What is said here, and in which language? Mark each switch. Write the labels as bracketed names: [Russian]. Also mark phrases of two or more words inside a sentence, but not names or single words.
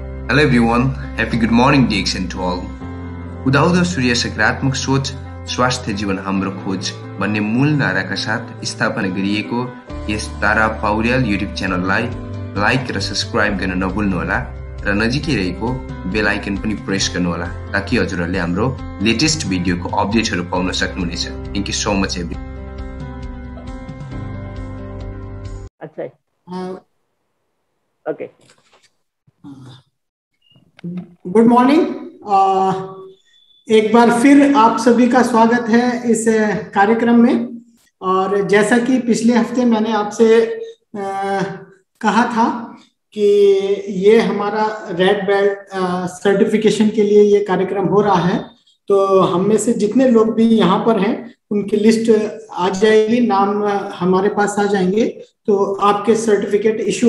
[English] Hello everyone, happy good morning Dixon to all. [Nepali] उदाउँदो सूर्य सकारात्मक सोच स्वास्थ्य जीवन हाम्रो खोज भन्ने मूल नाराका साथ स्थापना गरिएको यस तारा पौड्याल युट्युब च्यानललाई लाइक र सब्स्क्राइब गर्न नभुल्नुहोला र नजिकै रहेको [English] bell icon [Nepali] पनि प्रेस गर्नुहोला ताकि हजुरहरूले हाम्रो लेटेस्ट भिडियोको अपडेटहरू पाउन सक्नुहुनेछ। [English] thank you so much every. [Hindi] अच्छा ओके [English] good morning. [Hindi] एक बार फिर आप सभी का स्वागत है इस कार्यक्रम में। और जैसा कि पिछले हफ्ते मैंने आपसे कहा था कि ये हमारा [English] red belt certification [Hindi] के लिए ये कार्यक्रम हो रहा है, तो हम में से जितने लोग भी यहाँ पर हैं उनकी लिस्ट आ जाएगी, नाम हमारे पास आ जाएंगे, तो आपके [English] certificate issue.